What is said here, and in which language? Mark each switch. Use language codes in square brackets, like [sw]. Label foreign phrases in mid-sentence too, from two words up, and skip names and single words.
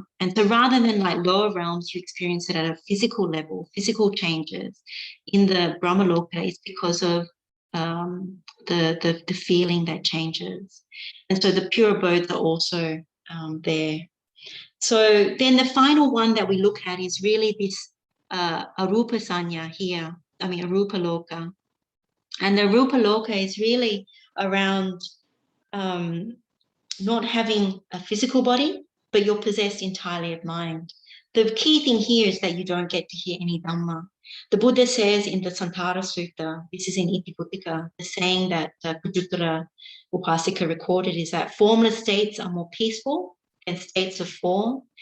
[en] And so rather than like lower realms, you experience it at a physical level, physical changes. In the Brahmaloka, it's because of the feeling that changes. And so the pure abodes are also there. So then the final one that we look at is really this [pi] arupa sanya [en] here, [pi] arupa loka. [en] And the [pi] arupa loka [en] is really around not having a physical body, but you're possessed entirely of mind. The key thing here is that you don't get to hear any Dhamma. The Buddha says in the Santara Sutta, this is in Itiputika, the saying that Kujuttara Upasika recorded is that formless states are more peaceful than states of form.